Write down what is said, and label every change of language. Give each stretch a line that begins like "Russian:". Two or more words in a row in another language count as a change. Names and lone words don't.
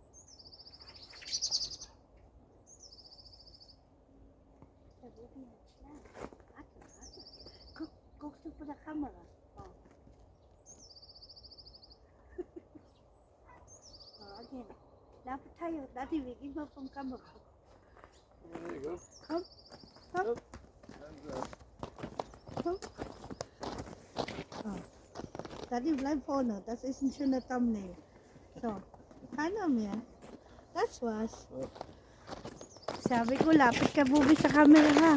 German: Guckst du vor der Kamera?
English: Oh. Again.
Filipino: Dapat tayo. Dati, bigyan mo pang kamera.
English: There you go.
German: Komm. Komm. Komm. Oh. Dati, bleib vorne. Das ist ein schöner Thumbnail. So. Keiner mehr. Das war's.
Filipino: Sabi ko, lapit ka bubi sa camera ha.